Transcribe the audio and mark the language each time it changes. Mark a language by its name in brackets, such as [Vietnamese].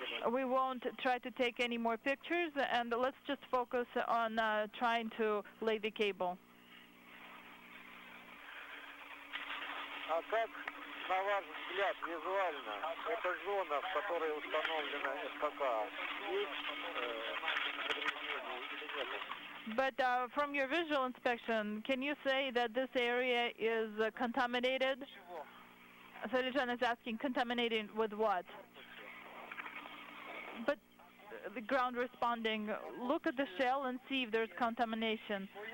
[English] We won't try to take any more pictures, and let's just focus on trying to lay the cable. [Russian] А как, на ваш взгляд, визуально, эта зона, в которой установлена СКК, есть повреждения или нет? [English] But from your visual inspection, can you say that this area is contaminated? Salijan is asking, contaminated with what? But the ground responding, look at the shell and see if there's contamination.